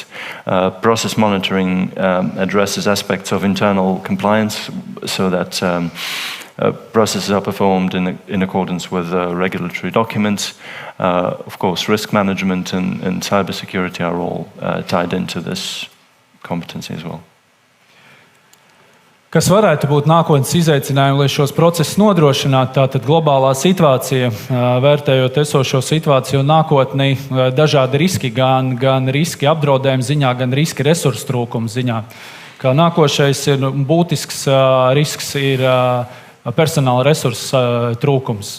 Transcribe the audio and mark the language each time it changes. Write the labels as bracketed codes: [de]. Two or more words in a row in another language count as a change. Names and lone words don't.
[en] Process monitoring addresses aspects of internal compliance so that processes are performed in accordance with regulatory documents. Of course, risk management and cybersecurity are all tied into this competency as well. [lv] Kas varētu būt nākotnes izaicinājumi, lai šos procesus nodrošinātu? Tātad globālā situācija, vērtējot esošo situāciju un nākotnē, dažādi riski, gan riski apdraudējuma ziņā, gan riski resursu trūkuma ziņā. Kā nākošais ir būtisks risks ir personāla resursu trūkums.